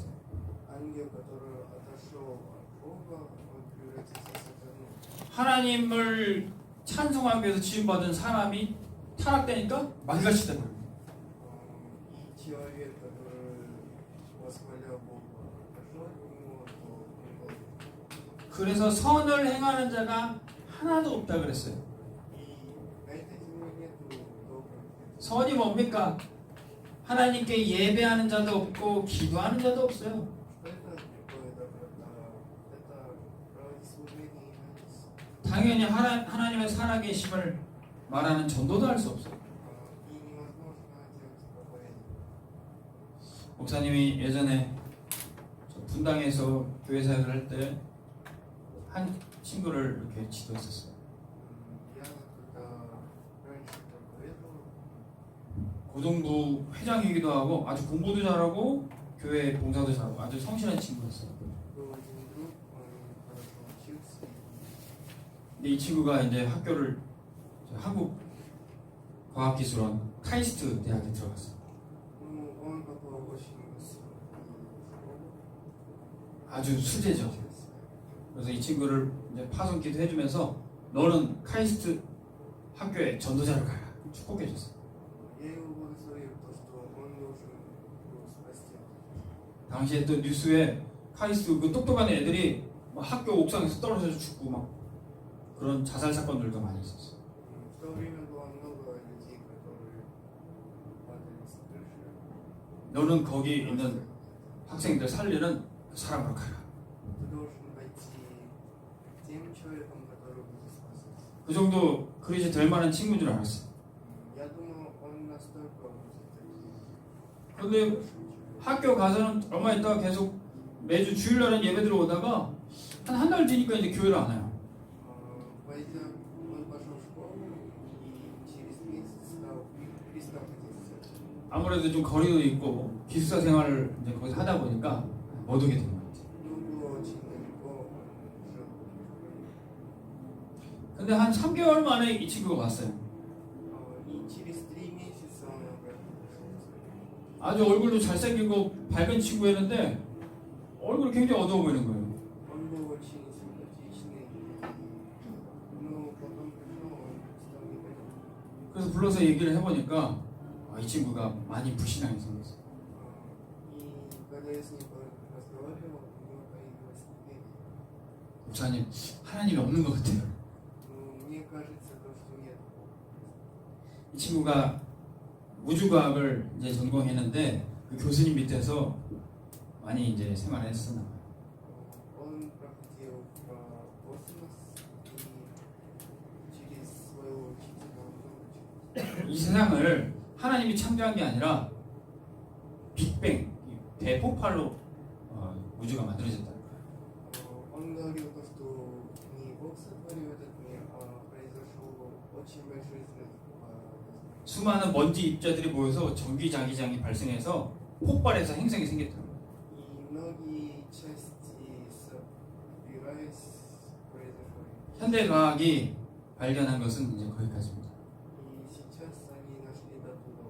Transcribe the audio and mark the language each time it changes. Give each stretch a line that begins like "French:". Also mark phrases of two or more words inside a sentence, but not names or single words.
Russian: Ангел, который отошел от Бога, он превратится в сатану.
Korean: 하나님을 찬송하기 위해서 지음받은 사람이 타락되니까 마귀가 시대버려요.
Russian: И человек, который восхвалял Бога, отошел от него, то он был.
Korean: 그래서 선을 행하는 자가 하나도 없다 그랬어요.
Russian: И на этой земле нету добрых.
Korean: 선이 뭡니까? 하나님께 예배하는 자도 없고 기도하는 자도 없어요.
Russian: Что это такое доброта? Это ради служения Иисуса.
Korean: 당연히 하나님의 살아계심을 말하는 전도도 할 수 없어요.
Russian: И
Korean: 목사님이 예전에 저 분당에서 교회 사역을 할 때 한 친구를 이렇게 지도했었어요.
Russian: Я когда раньше проповедовал,
Korean: 고등부 회장이기도 하고 아주 공부도 잘하고 교회 봉사도 잘하고 아주 성실한 친구였어요.
Russian: был один друг, он хорошо учился,
Korean: 근데 이 친구가 이제 학교를 한국 과학기술원 카이스트 대학에 들어갔어요.
Russian: ну, он попал в очень высокую школу,
Korean: 아주 수제죠.
Russian: учился.
Korean: 그래서 이 친구를 이제 파송기도 해주면서 너는 카이스트 학교에 전도자로 가라 축복해줬어요.
Russian: Я его благословил, то, что он должен был спасти.
Korean: 당시에 또 뉴스에 카이스트 그 똑똑한 애들이 막 학교 옥상에서 떨어져서 죽고 막 그런 자살 사건들도 많이 있었어요.
Russian: В то время было много людей, которые падали с крыши.
Korean: 너는 거기 있는 학생들 살리는 그 사람으로 가라.
Russian: Ты должен пойти тем человеком, который будет спасаться.
Korean: 그 정도 그릇이 될 만한 친구인 줄 알았어요.
Russian: Я думаю, он настолько будет таким
Korean: 근데
Russian: хорошим человеком.
Korean: 학교 가서는 얼마 있다가 계속 매주 주일날은 예배들 오다가 한 달 뒤니까 이제 교회를 안 와요.
Russian: Пойдя, он пошел в школу и через месяц перестал ходить в церковь.
Korean: 아무래도 좀 거리도 있고 기숙사 생활을 이제 거기서 하다 보니까 못 오게 된 것 같아요.
Russian: Ну, было очень далеко, он жил в Украине.
Korean: 근데 한 3개월 만에 이 친구가 왔어요.
Russian: И через 3 месяца он обратно пришел в церковь.
Korean: 아주 얼굴도 잘생기고 밝은 친구였는데 얼굴이 굉장히 어두워 보이는 거예요.
Russian: Он был очень симпатичный, но потом пришел, он стал непонятным.
Korean: 그래서 불러서 얘기를 해보니까 이 친구가 많이 불신앙이 생겼어요.
Russian: И когда я с ним разговаривал, у него появилась неверие.
Korean: 목사님, 하나님이 없는 것 같아요.
Russian: Но мне кажется, то, что нет.
Korean: 이 친구가 우주과학을 이제 전공했는데 그 교수님 밑에서 많이 이제 생활을 했었나 봐요.
Russian: Он проходил космос и через своего учителя он много чего.
Korean: 이 세상을 하나님이 창조한 게 아니라 빅뱅, 대폭발로 우주가 만들어졌다는 거예요.
Russian: Он говорил то, что не Бог сотворил этот мир, а произошел очень большой взрыв.
Korean: 수많은 먼지 입자들이 모여서 전기자기장이 발생해서 폭발해서 행성이 생겼다는 거예요.
Russian: И многие части собираясь произошли.
Korean: 현대과학이 발견한 것은 이제 거기까지입니다.
Russian: И сейчас они нашли до туда.